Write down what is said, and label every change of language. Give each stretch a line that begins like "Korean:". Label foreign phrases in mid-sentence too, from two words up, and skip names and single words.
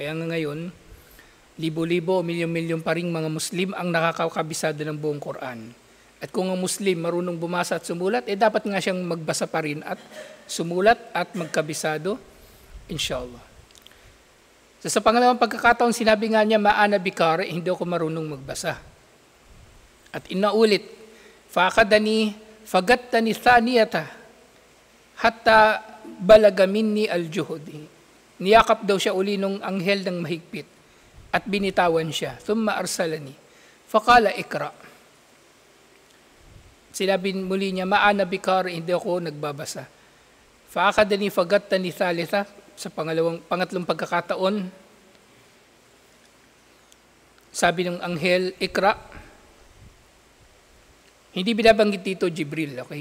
Filipino: Kaya nga ngayon, libo-libo o milyon-milyon pa ring mga Muslim ang nakakabisado ng buong Quran. At kung ang Muslim marunong bumasa at sumulat, dapat nga siyang magbasa pa rin at sumulat at magkabisado, inshallah. So, sa pangalawang pagkakataon, sinabi nga niya,
Arabic: ما أنا بقارئ,
Filipino: hindi ako marunong magbasa.
Arabic: At inaulit, فأخذني فغطني الثانية حتى بلغ مني الجهد.
Filipino: Niyakap daw siya uli nung anghel ng mahigpit at binitawan siya.
Arabic: ثم أرسلني فقال اقرأ.
Filipino: Sinabi muli niya,
Arabic: ما أنا بقارئ,
Filipino: hindi ako nagbabasa.
Arabic: فأخذني فغطني الثالثة,
Filipino: sa pangatlong pagkakataon, sabi ng anghel, ikra. Hindi binabanggit dito Jibril, okay?